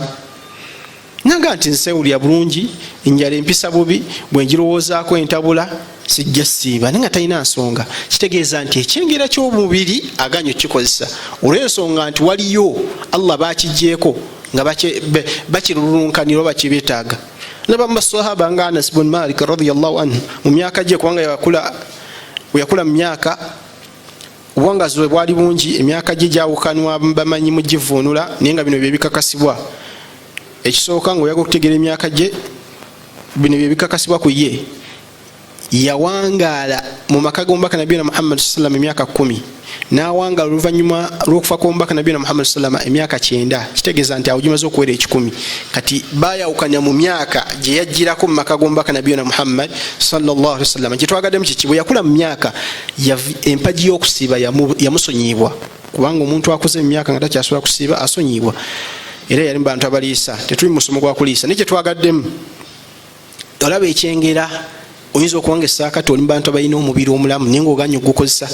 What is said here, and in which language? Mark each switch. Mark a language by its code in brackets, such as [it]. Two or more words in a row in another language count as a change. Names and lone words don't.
[lg] Nanga nti nsewulira bulungi, enjala empisa bubi, bwe njirowoozaako entabula sijja siiba, naye nga talina nsonga. Kitegeeza nti ekyengera ky'omubiri agaanye okukikozesa olw'ensonga nti waliyo Allah bakigyeko nga bakirulunkanira oba kibeetaaga. Naba masahaba nga Anas bin Malik [ar] رضي الله عنه [lg] mu myaka gye, kubanga yakula mu myaka obuwangazi bwe bwali bungi, emyaka gye gyawukanwa bamanyi mu givuunula, naye nga bino bye bikakasibwa. Ekisooka ng'oyaga okutegeera emyaka gye, bino bye bikakasibwa ku ye. Yawangaala mu maka g'omubaka nabiyina Muhammad sallam emyaka 10, n'awangaala oluvannyuma lw'okufa kw'omubaka nabiyina Muhammad sallam emyaka 9. Kitegeeza nti awo gimaze okuwera 10. Kati baayawukanya mu myaka gye yajjirako mu maka g'omubaka nabiyina Muhammad [ar] صلى الله عليه وسلم. [lg] Kye twagaddemu kiki, bwe yakula mu myaka empagi y'okusiiba yamusonyiibwa, kubanga omuntu akuze mu myaka nga takyasobola kusiiba asonyiibwa. Era yali mu bantu abaliisa, tetuli musomo gwa kuliisa. Naye kye twagaddemu, olaba ekyengera oyinza okuwangesa akati oli mu bantu abalina omubiri omulamu naye ng'oganye ogukozesa.